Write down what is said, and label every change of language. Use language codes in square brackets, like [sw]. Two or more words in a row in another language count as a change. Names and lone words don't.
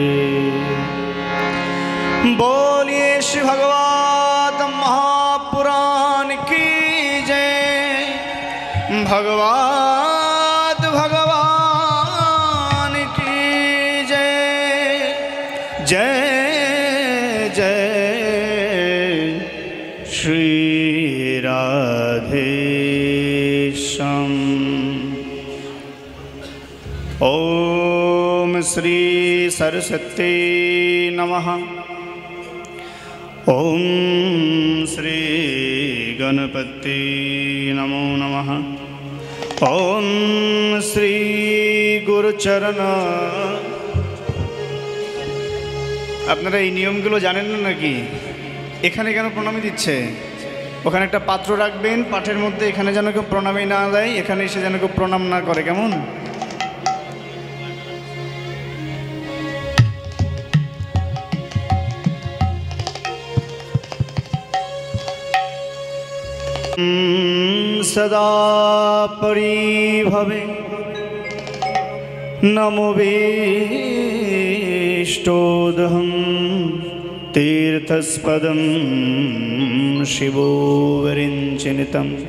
[hi] बोलिए श्री भगवत महापुराण की जय। भगवान की जय। जय जय श्री राधेश्याम। [sa] ओम श्री सरस्वती नमः। ओम श्री गणपति नमो नमः। ओम श्री गुरुचरण। [bn] আপনারা এই নিয়মগুলো জানেন না নাকি? এখানে কেন প্রণামী দিচ্ছে? ওখানে একটা পাত্র রাখবেন, পাঠের মধ্যে এখানে যেন কেউ প্রণামী না দেয়, এখানে এসে যেন কেউ প্রণাম না করে, কেমন? [sa] सदा परिभवे नमोऽभीष्टोदहं तीर्थस्पदं शिवो विरिञ्चिनितं